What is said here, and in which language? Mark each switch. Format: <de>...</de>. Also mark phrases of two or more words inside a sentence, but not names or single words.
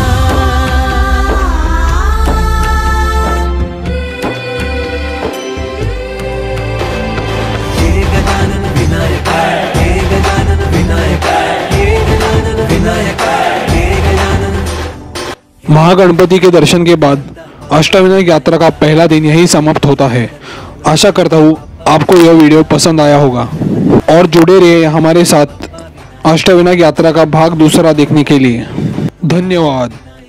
<hi>हे गजानन विनायका, हे गजानन विनायका, हे गजानन विनायका, हे गजानन। महागणपति के दर्शन के बाद अष्टविनायक यात्रा का पहला दिन यही समाप्त होता है। आशा करता हूँ आपको यह वीडियो पसंद आया होगा और जुड़े रहिए हमारे साथ अष्टविनायक यात्रा का भाग दूसरा देखने के लिए। धन्यवाद।</hi>